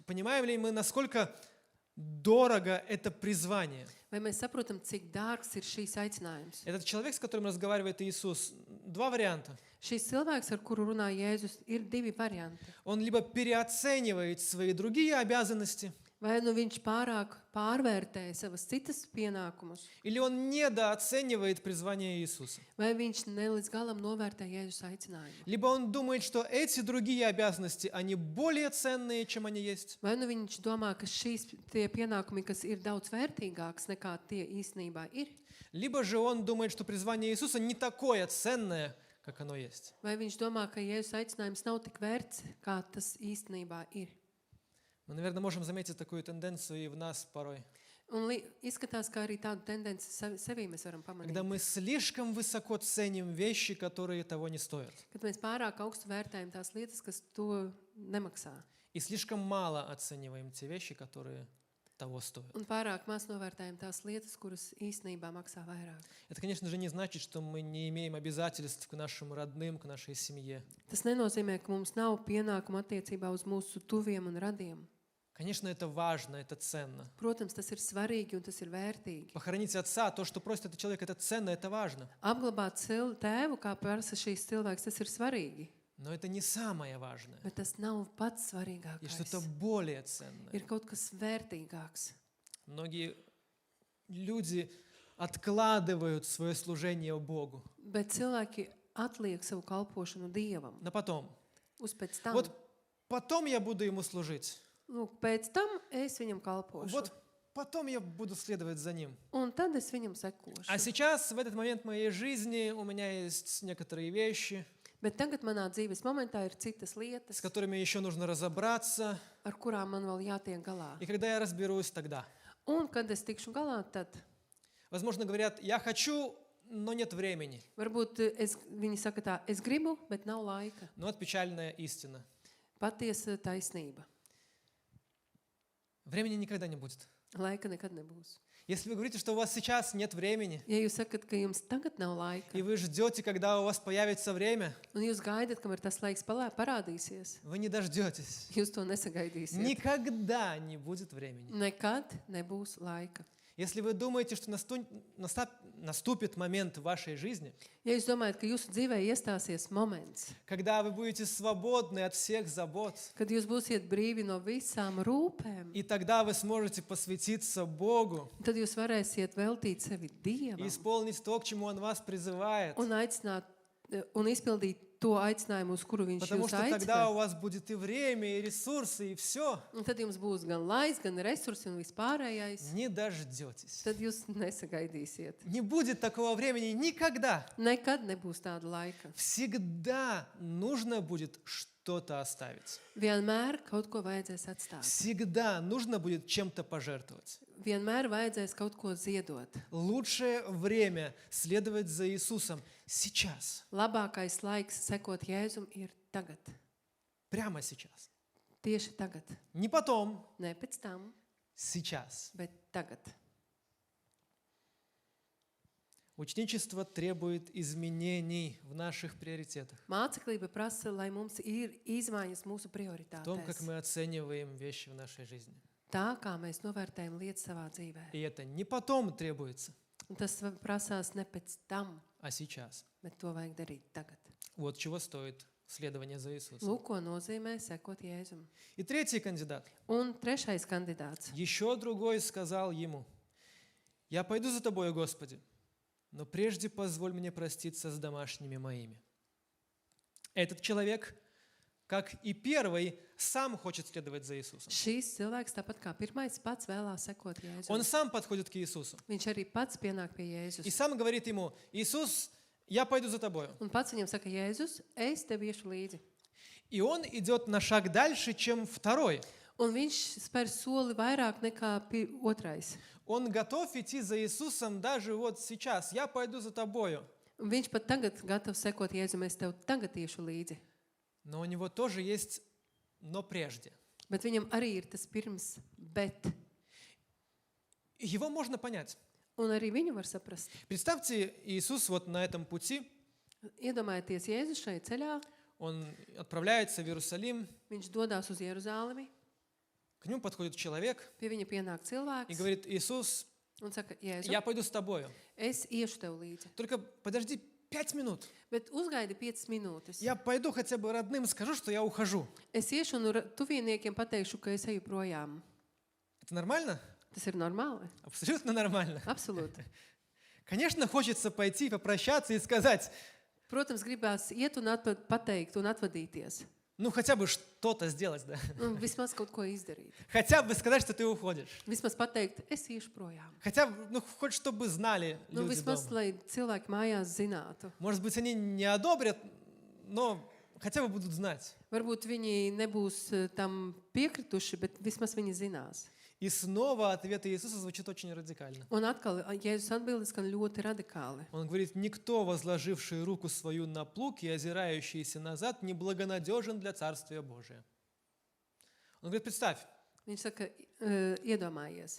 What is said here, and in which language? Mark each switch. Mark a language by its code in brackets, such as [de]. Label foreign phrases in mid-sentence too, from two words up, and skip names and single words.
[ru] Понимаем ли мы, насколько дорого это призвание? [lv] Vai mēs saprotam, cik dārgs ir šīs aicinājums? [ru] Этот человек, с которым разговаривает Иисус, два варианта. [lv] Šis cilvēks, ar kuru runā Jēzus, ir divi varianti. [ru] Он либо переоценивает свои другие обязанности, [lv] Vai nu viņš pārāk pārvērtē savas citas pienākumus, [ru] или он недооценивает призвание Иисуса. [lv] vai viņš ne līdz galam novērtē Jēzus aicinājumu. [ru] Либо он думает, что эти другие обязанности, они более ценные, чем они есть. [lv] Vai nu viņš domā, ka šīs tie pienākumi, kas ir daudz vērtīgāks nekā tie īstenībā ir, [ru] Либо же он думает, что призвание Иисуса не такое ценное, как оно есть. [lv] vai viņš domā, ka Jēzus aicinājums nav tik vērts, kā tas īstenībā ir. [ru] Мы, наверное, можем заметить такую тенденцию и в нас порой. [lv] Un izskatās, ka arī tādu tendenci sevī mēs varam [ru] Когда [lv] pamanīt. [ru] мы слишком высоко ценим вещи, которые того не стоят. [lv] Kad mēs pārāk augstu vērtējam tās lietas, kas to nemaksā. [ru] И слишком мало оцениваем те вещи, которые того стоят. [lv] Un pārāk maz novērtējam tās lietas, kuras īstenībā maksā vairāk. [ru] Это, конечно же, не значит, что мы не имеем обязательств к нашим родным, к нашей семье. [lv] Tas nenozīmē, ka mums nav pienākumu attiecībā uz mūsu tuviem un radiem. [ru] Конечно, это важно, это ценно. [lv] Protams, tas ir svarīgi un tas ir vērtīgi. [ru] Pохоронить отца, то, что просит этот человек, это ценно, это важно. [lv] Apglabāt tēvu, kā prasa šīs cilvēks, tas ir svarīgi. [ru] Но это не самое важное. [lv] Bet tas nav pats [ru] Есть [lv] svarīgākais. [ru] что-то более ценное. [lv] Ir kaut kas vērtīgāks. [ru] Многие люди откладывают свое служение Богу. [lv] Bet cilvēki atliek savu kalpošanu Dievam. [ru] На потом. [lv] Uz pēc tam. [ru] Вот потом я буду ему служить. [lv] Lūk, pēc tam es viņam kalpošu. [ru] Вот потом я буду следовать за ним. [lv] Un tad es viņam sekošu. [ru] А сейчас, в этот момент моей жизни, у меня есть некоторые вещи, [lv] Bet tagad manā dzīves momentā ir citas lietas, [ru] с которыми еще нужно разобраться. [lv] ar kurām man vēl jātiek galā. [ru] И когда я разберусь, тогда. [lv] Un kad es tikšu galā, tad [ru] Возможно, говорят, я хочу, но нет времени. [lv] varbūt viņi saka tā, es gribu, bet nav laika. [ru] Но это печальная истина. [lv] Patiesa taisnība. [ru] Времени никогда не будет. [lv] Laika nekad nebūs. [ru] Если вы говорите, что у вас сейчас нет времени, [lv] Ja jūs sakat, ka jums tagad nav laika, [ru] и вы ждете, когда у вас появится время, [lv] un jūs gaidat, kamēr tas laiks parādīsies, [ru] вы не дождетесь. [lv] jūs to nesagaidīsiet. [ru] Никогда не будет времени. [lv] Nekad nebūs laika. [ru] Если вы думаете, что наступит момент в вашей жизни, [lv] Ja jūs domājat, ka jūsu dzīvē iestāsies moments, [ru] когда вы будете свободны от всех забот, [lv] kad jūs būsiet brīvi no visām rūpēm, [ru] и тогда вы сможете посвятиться Богу [lv] tad jūs varēsiet veltīt sevi [ru] и [lv] Dievam [ru] исполнить то, к чему Он вас призывает. [lv] un aicināt un izpildīt to aicinājumu, uz kuru viņš [ru] Потому [lv] jūs [ru] что тогда [lv] aicina. [ru] у вас будет и время, и ресурсы, и все. [lv] Un tad jums būs gan laiks, gan resursi un vispārējais. [ru] Не дождетесь. [lv] Tad jūs nesagaidīsiet. [ru] Не будет такого времени никогда. [lv] Nekad nebūs tāda laika. [ru] Всегда нужно будет что-то оставить. [lv] Vienmēr kaut ko vajadzēs atstāt. [ru] Всегда нужно будет чем-то пожертвовать. [lv] Vienmēr vajadzēs kaut ko ziedot. [ru] Лучшее время следовать за Иисусом сейчас. [lv] Labākais laiks sekot Jēzum ir tagad. [ru] Прямо сейчас. [lv] Tieši tagad. [ru] Не потом, [lv] Ne pēc tam, [ru] сейчас. [lv] bet tagad. [ru] Ученичество требует изменений в наших приоритетах. [lv] Māceklība prasa, lai mums ir izmaiņas mūsu [ru] В том, как [lv] prioritātēs. [ru] мы оцениваем вещи в нашей жизни. [lv] Tā, kā mēs novērtējam lietas savā dzīvē. [ru] И это не потом требуется, [lv] Un tas prasās ne pēc tam, [ru] а сейчас. [lv] bet to vajag darīt tagad. [ru] Вот чего стоит следования за Иисусом. [lv] Lūk, ko nozīmē sekot Jēzum. [ru] И третий кандидат. [lv] Un trešais kandidāts. [ru] Еще другой сказал ему: «Я пойду за тобою, Господи, но прежде позволь мне проститься с домашними моими». Этот человек, как и первый, сам хочет следовать за Иисусом. [lv] Šīs cilvēks, tāpat kā pirmais, pats vēlās sekot Jēzum. [ru] Он сам подходит к Иисусу [lv] Viņš arī pats pienāk pie [ru] и [lv] Jēzus. [ru] сам говорит ему: «Иисус, я пойду за тобою». [lv] Un pats viņam saka, Jēzus, es tev iešu līdzi. [ru] И он идет на шаг дальше, чем второй. [lv] Un viņš spēr soli vairāk nekā otrais. [ru] Он готов идти за Иисусом даже вот сейчас. «Я пойду за тобою». [lv] Un viņš pat tagad gatavs sekot Jēzum, es tev tagad iešu līdzi. [ru] Но у него тоже есть «но прежде». [lv] Bet viņam arī ir tas pirms, bet. [ru] И его можно понять. [lv] Un arī viņu var saprast. [ru] Представьте, Иисус вот на этом пути, [lv] Iedomājieties, Jēzus šajā ceļā, [ru] он отправляется в Иерусалим, [lv] viņš dodas uz Jeruzālemi, [ru] к нему подходит человек [lv] pie viņa pienāk [ru] и [lv] cilvēks [ru] говорит: «Иисус, [lv] un saka, Jēzu, [ru] я пойду с тобою. [lv] es iešu tev līdzi. [ru] Только подожди 5 минут. [lv] Bet uzgaidi 5 minūtes. [ru] Я пойду хотя бы родным скажу, что я ухожу». [lv] Es iešu un tuviniekiem pateikšu, ka es eju projām. [ru] Это нормально? [lv] Tas ir normāli? [ru] Абсолютно нормально. [lv] Absolūti. [ru] Конечно, хочется пойти, попрощаться и сказать: [lv] Protams, gribās iet un pateikt un atvadīties. [ru] ну, хотя бы что-то сделать, да. [lv] Un vismaz kaut ko izdarīt. [ru] Хотя бы сказать, что ты уходишь. [lv] Vismaz pateikt, es iešu projām. [ru] Хотя бы, ну, хоть чтобы знали [lv] Nu, [ru] люди [lv] vismaz, [ru] дома. [lv] lai cilvēki mājās zinātu. [ru] Может быть, они не одобрят, но хотя бы будут знать. [lv] Varbūt viņi nebūs tam piekrituši, bet vismaz viņi zinās. [ru] И снова ответ Иисуса звучит очень радикально. [lv] Un atkal, Jēzus atbildes, ka ļoti radikāli. [ru] Он говорит: «Никто, возложивший руку свою на плуг и озирающийся назад, неблагонадежен для Царствия Божия». Он говорит: представь, [lv] Viņš saka, iedomājies,